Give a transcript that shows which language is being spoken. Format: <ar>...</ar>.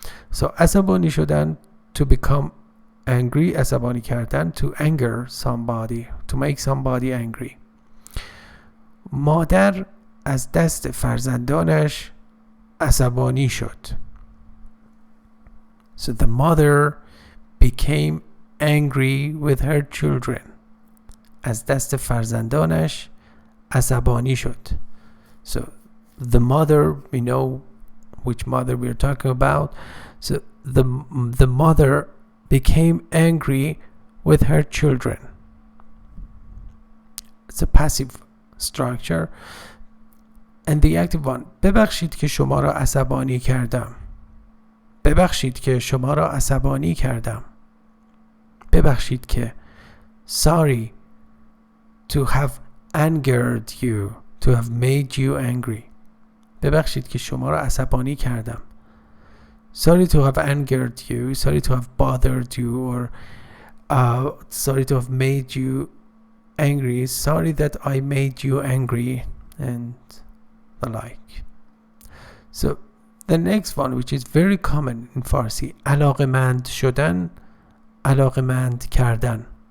<en>So</en> <fa>عصبانی شدن,</fa> <en>to become angry.</en> <fa>عصبانی کردن,</fa> <en>to anger somebody, to make somebody angry.</en> <fa>مادر از دست فرزندانش عصبانی شد.</fa> <en>So the mother became angry with her children.</en> <fa>از دست فرزندانش عصبانی شد.</fa> <en>So the mother, we know which mother we are talking about. So the mother became angry with her children. It's a passive structure. And the active one,</en> <fa>ببخشید که شما را عصبانی کردم. ببخشید که شما را عصبانی کردم. ببخشید که,</fa> <en>sorry to have angered you, to have made you angry.</en> <fa>ببخشید که شما را عصبانی کردم.</fa> <en>Sorry to have angered you, sorry to have bothered you, or sorry to have made you angry, sorry that I made you angry, and the like. So the next one, which is very common in Farsi,</en> <fa>علاقمند شدن, علاقمند کردن.</fa>